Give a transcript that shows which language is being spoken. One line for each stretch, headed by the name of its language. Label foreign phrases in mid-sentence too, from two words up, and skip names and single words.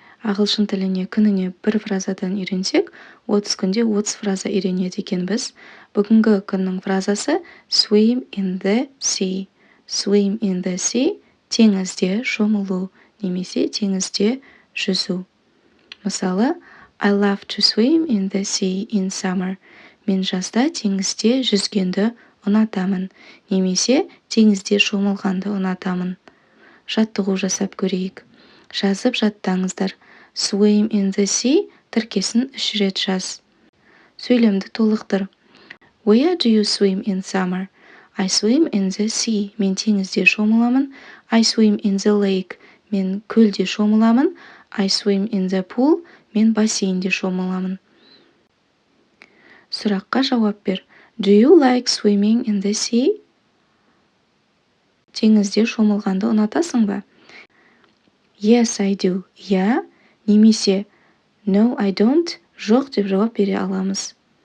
Kazakh: ағылшын тіліне күніне бір фразадан үйренсек, 30 күнде 30 фраза үйренеді екенбіз. Бүгінгі күннің фразасы
English: swim in the sea. Swim in the sea
Kazakh: теңізде шомылу немесе теңізде жүзу. Мысалы,
English: I love to swim in the sea in summer.
Kazakh: Мен жазда теңізде жүзгенді ұнатамын, немесе теңізде шомылғанды ұнатамын. Жаттығу жасап көрейік. Жазып жаттаңыздар.
English: Swim in the sea
Kazakh: тіркесін 3 рет жаз. Сөйлемді толықтыр.
English: Where do you swim in summer? I swim in the sea.
Kazakh: Мен теңізде шомыламын.
English: I swim in the lake.
Kazakh: Мен көлде шомыламын.
English: I swim in the pool.
Kazakh: Мен бассейнде шомыламын. Сұраққа жауап бер.
English: Do you like swimming in the sea?
Kazakh: Теңізде шомылғанды ұнатасың ба?
English: Yes, I do.
Kazakh: Я немесе
English: No, I don't.
Kazakh: Жоқ деп жауап бере аламыз.